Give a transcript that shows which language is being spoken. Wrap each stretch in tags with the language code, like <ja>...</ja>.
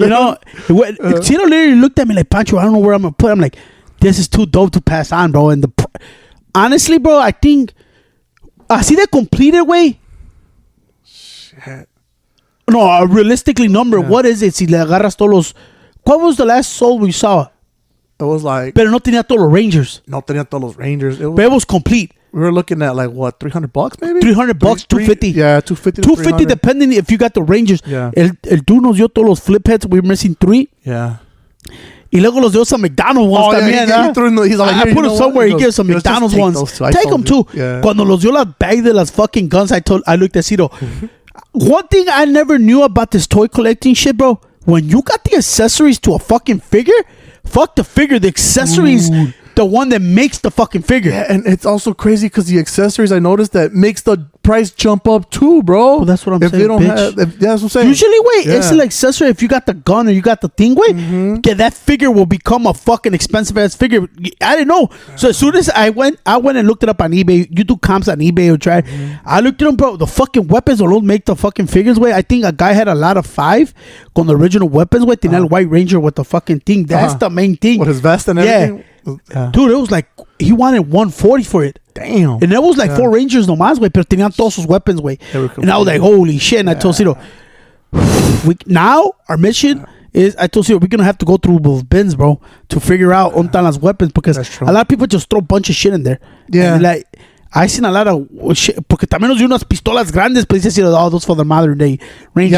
<en>You know, Tito literally looked at me like, Pancho, I don't know where I'm going to put it. I'm like, this is too dope to pass on, bro. And honestly, bro, I think así de completed, way. Shit. No, realistically number. Yeah. What is it?</en> <es>Si le agarras todos los...</es> <en>What was the last soul we saw? It was like...</en> <es>Pero no tenía todos los Rangers. No tenía todos los Rangers.</es> <en>But it was complete. we were looking at like what, $300 maybe? $300, $250. Yeah, $250. $250 depending if you got the Rangers. Yeah.</en> <es>El dude nos dio todos los flip heads.</es> <en>We were missing 3. Yeah.</en> <es>Y luego los dio</es> <en>some McDonald's ones</en> <es>también.</es> <en>He's like, I put it somewhere. He gives some McDonald's ones. Take them too. Yeah.</en> <es>Cuando los dio la bag de las fucking guns,</es> <en>I looked at Ciro. One thing I never knew about this toy collecting shit, bro. When you got the accessories to a fucking figure, fuck the figure. The accessories, the one that makes the fucking figure. Yeah, and it's also crazy because the accessories, I noticed that makes the price jump up too, bro. Well, that's what I'm saying. They don't bitch. that's what I'm saying. Usually, it's an accessory. If you got the gun or you got the thing, that figure will become a fucking expensive ass figure. I didn't know. So as soon as I went and looked it up on eBay. You do comps on eBay or try. I looked at them, bro. The fucking weapons don't make the fucking figures way. I think a guy had a lot of 5 con the original weapons way.</en> <es>Tenía el</es> <en>White Ranger with the fucking thing. That's the main thing. With his vest and everything. Yeah. Dude, it was like he wanted $140 for it. Damn. And that was like 4 Rangers</en> <es>nomás, güey, pero tenían todos sus weapons, güey.</es> <en>And I was like, holy shit. And I told Ciro, now our mission is, I told Ciro, we're going to have to go through those bins, bro, to figure out</en> <es>dónde están las weapons,</es> <en>because a lot of people just throw a bunch of shit in there. Yeah. And like, I seen a lot of shit,</en> <es>porque también nos dio unas pistolas grandes,</es> <en>but</en> <es>dice Ciro,</es> <en>those for the modern day Rangers.</en>